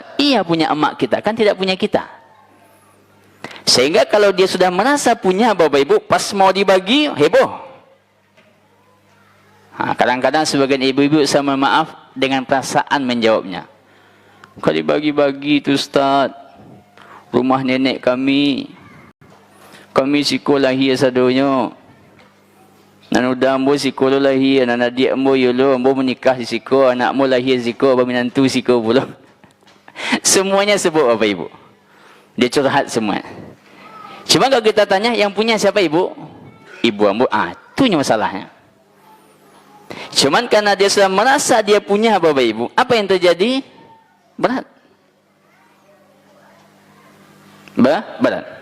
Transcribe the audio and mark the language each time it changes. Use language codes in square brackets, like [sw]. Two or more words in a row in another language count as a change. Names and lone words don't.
[id] Iya punya emak kita, kan tidak punya kita. Sehingga kalau dia sudah merasa punya Bapak Ibu, pas mau dibagi, heboh. Kadang-kadang sebagian ibu-ibu, saya mohon maaf, dengan perasaan menjawabnya. Kalau dibagi-bagi itu Ustaz, [min] rumah nenek kami siko lahir sadonya. Nanuda ambo siko lo lahir, anak adik ambo yolo, ambo menikah di siko, anak ambo lahir siko, ambo menantu siko pula. [id] Semuanya sebut Bapak Ibu. Dia curhat semua. Cuma kalau kita tanya, yang punya siapa Ibu? [min] Ibu ambo. [id] Itu masalahnya. Cuman karena dia sudah merasa dia punya Bapak Ibu, apa yang terjadi? Berat. Berat.